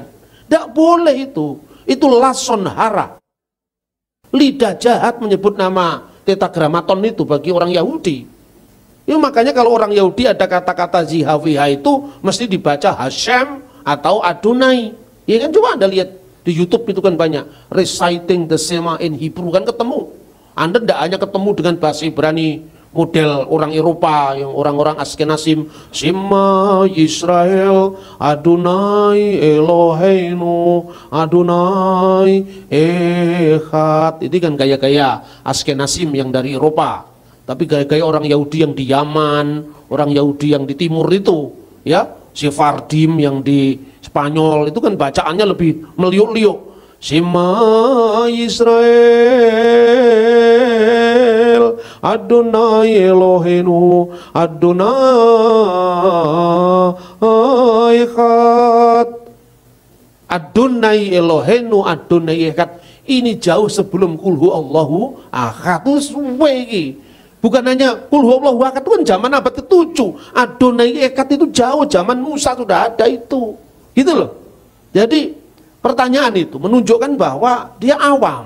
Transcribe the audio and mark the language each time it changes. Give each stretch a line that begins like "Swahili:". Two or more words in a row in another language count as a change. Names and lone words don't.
Indonesian: Nggak boleh itu
Hebrew: לשון הרע.
Indonesian: Lidah jahat menyebut nama Tetragrammaton itu bagi orang Yahudi. Ya, makanya kalau orang Yahudi ada kata-kata Zihaviha itu mesti dibaca Hashem atau Adonai. Ya kan, coba Anda lihat di YouTube itu kan banyak
English: reciting the Shema in Hebrew,
Indonesian: kan ketemu. Anda tidak hanya ketemu dengan bahasa Ibrani model orang Eropa, yang orang-orang Askenazim,
Hebrew: שמע ישראל אדוני אלוהינו אדוני אחד.
Indonesian: Itu kan gaya-gaya Askenazim yang dari Eropa. Tapi gaya-gaya orang Yahudi yang di Yaman, orang Yahudi yang di timur itu, ya, Sephardim yang di Spanyol itu kan bacaannya lebih meliuk-liuk.
Hebrew: שמע ישראל אדוני אלוהינו אדוני אחד. אדוני אלוהינו אדוני אחד
Indonesian: ini jauh sebelum
Arabic: قل هو الله أحد.
Javanese: Itu suwe iki.
Indonesian: Bukan hanya
Arabic: قل هو الله أحد
Indonesian: itu kan zaman abad ke-7.
Hebrew: אדוני אחד
Indonesian: itu jauh zaman Musa sudah ada itu. Gitu loh. Jadi pertanyaan itu menunjukkan bahwa dia awam.